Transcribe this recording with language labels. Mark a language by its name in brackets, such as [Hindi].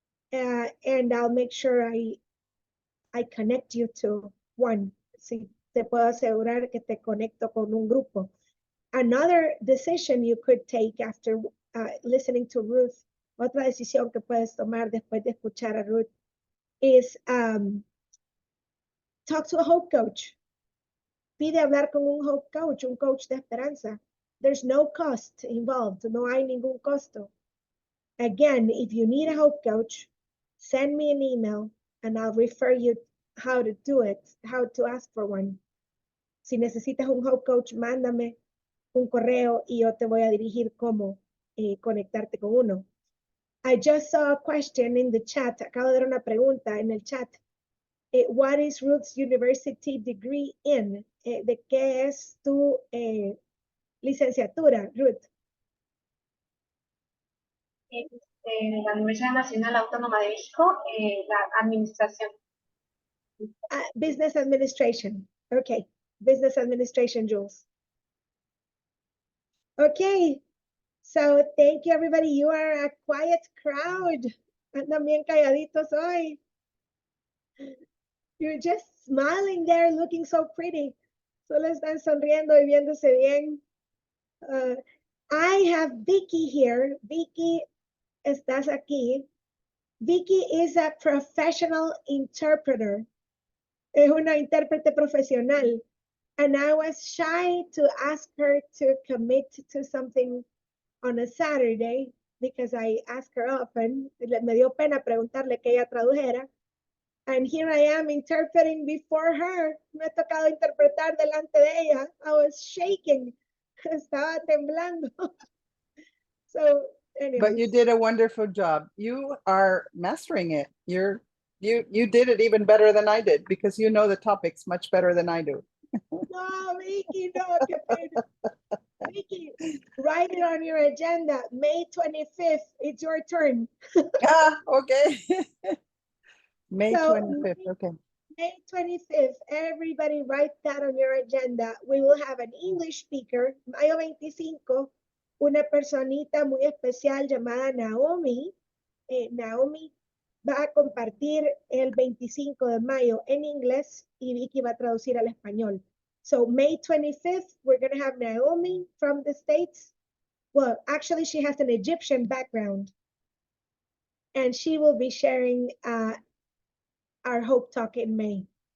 [English] And I'll make sure I connect you to one. [Spanish] Sí, te puedo asegurar que te conecto con un grupo. [English] Another decision you could take after listening to Ruth, [Spanish] otra decisión que puedes tomar después de escuchar a Ruth, [English] is talk to a hope coach. [Spanish] Pide hablar con un hope coach, un coach de esperanza. [English] There's no cost involved, [Spanish] no hay ningún costo. [English] Again, if you need a hope coach, send me an email and I'll refer you how to do it, how to ask for one. [Spanish] Si necesitas un hope coach, mándame un correo y yo te voy a dirigir cómo conectarte con uno. [English] I just saw a question in the chat. [Spanish] Acabo de ver una pregunta en el chat. [English] What is Ruth's university degree in? [Spanish] ¿De qué es tu licenciatura, Ruth? En la Universidad Nacional Autónoma de México, la administración. [English] Business administration. Okay, business administration, Jules. Okay, so thank you, everybody. You are a quiet crowd. [Spanish] Andan bien calladitos hoy. [English] You're just smiling there, looking so pretty. [Spanish] Solo están sonriendo y viéndose bien. [English] I have Vicky here. Vicky, [Spanish] estás aquí. [English] Vicky is a professional interpreter. [Spanish] Es una intérprete profesional. [English] And I was shy to ask her to commit to something on a Saturday because I ask her often. [Spanish] Me dio pena preguntarle que ella tradujera. [English] And here I am interpreting before her. [Spanish] Me ha tocado interpretar delante de ella. [English] I was shaking. [Spanish] Estaba temblando. [English] So, anyways. But you did a wonderful job. You are mastering it. You did it even better than I did because you know the topics much better than I do. [Spanish] No, Vicky, no, qué pena. [English] Vicky, write it on your agenda. May 25th, it's your turn. Okay. May So, 25th, okay. May 25th, everybody write that on your agenda. We will have an English speaker, [Spanish] Mayo 25, una personita muy especial llamada Naomi. Naomi va a compartir el 25 de mayo en inglés y Vicky va a traducir al español. [English] So May 25th, we're going to have Naomi from the States. Well, actually, she has an Egyptian background. And she will be sharing our Hope Talk in May.